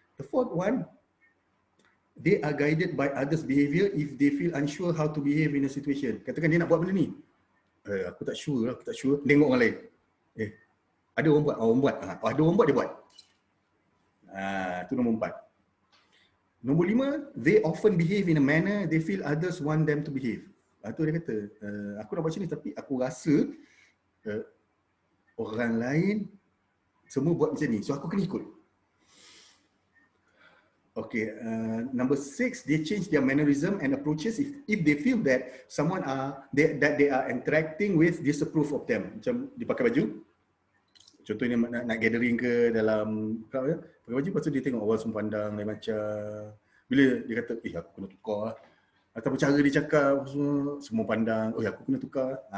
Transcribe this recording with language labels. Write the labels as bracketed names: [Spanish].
[English] The fourth one, they are guided by others' behavior if they feel unsure how to behave in a situation. [Malay] Katakan dia nak buat benda ni, aku tak sure. Tengok orang lain. Ada orang buat. Ada orang buat, dia buat. Itu nombor 4. Nombor 5, [English] they often behave in a manner they feel others want them to behave. [Malay] Itu dia kata, aku nak buat macam ni tapi aku rasa orang lain semua buat macam ni, so aku kena ikut. [English] Okay, number 6, they change their mannerism and approaches if they feel that someone that they are interacting with disapprove of them. [Malay] Macam dia pakai baju, contohnya nak gathering ke dalam crowd ya, pakai baju, lepas tu dia tengok orang semua pandang lain macam, bila dia kata aku kena tukar lah, atau cara dia cakap semua pandang, aku kena tukar.